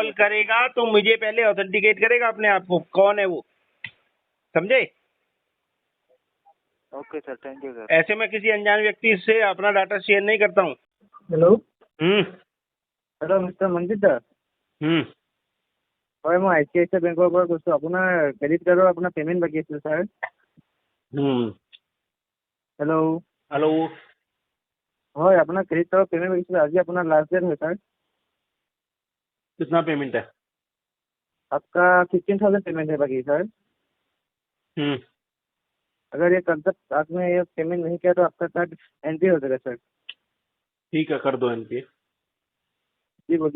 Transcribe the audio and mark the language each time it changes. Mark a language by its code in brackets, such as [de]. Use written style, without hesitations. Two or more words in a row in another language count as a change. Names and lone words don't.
[hi] है सर। करेगा तो मुझे पहले ऑथेंटिकेट करेगा अपने आप को, कौन है वो, समझे? [en] OK sir, thank you sir. [hi] ऐसे मैं किसी अनजान व्यक्ति से अपना डाटा शेयर नहीं करता हूँ। हेलो हम्म। मिस्टर मंजित दा, हम्म। [as] হয় মই ICICI বেংকৰ পৰা কৈছোঁ। আপোনাৰ ক্ৰেডিট কাৰ্ডৰ আপোনাৰ পে'মেণ্ট বাকী আছিলে ছাৰ। [hi] हम्म। হেল্ল', हेलो। [as] হয় আপোনাৰ ক্ৰেডিট কাৰ্ডৰ পে'মেণ্ট বাকী আছিলে, আজি আপোনাৰ লাষ্ট ডেট হয় ছাৰ। [hi] कितना पेमेंट है? आपका 15,000 पेमेंट है बाकी सर। हम्म। अगर ये कल तक आपने ये पेमेंट नहीं किया तो आपका कार्ड एंट्री हो जाएगा सर। ठीक है, कर दो एनपीए। जी बोलिए।